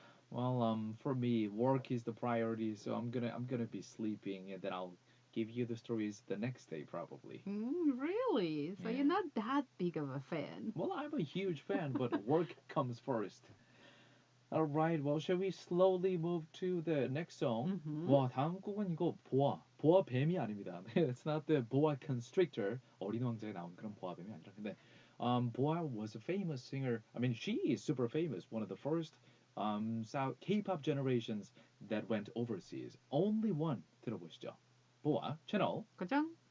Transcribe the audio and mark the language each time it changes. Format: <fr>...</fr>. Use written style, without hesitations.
<en>Well, for me, work is the priority, so I'm gonna be sleeping, and then I'll give you the stories the next day probably. Really? So you're not that big of a fan? Well, I'm a huge fan, but work comes first. All right, well, shall we slowly move to the next song?</en> <ko>와, 다음 곡은 이거 보아 뱀이 아닙니다.</ko> <en>It's not the boa constrictor.</en> <ko>어린 왕자에 나온 그런 보아 뱀이 아니라 근데</ko> <en>Boa was a famous singer. I mean, she is super famous. One of the first South K-pop generations that went overseas. Only one.</en> <ko>들어보시죠. 보아 채널. 고정.</ko>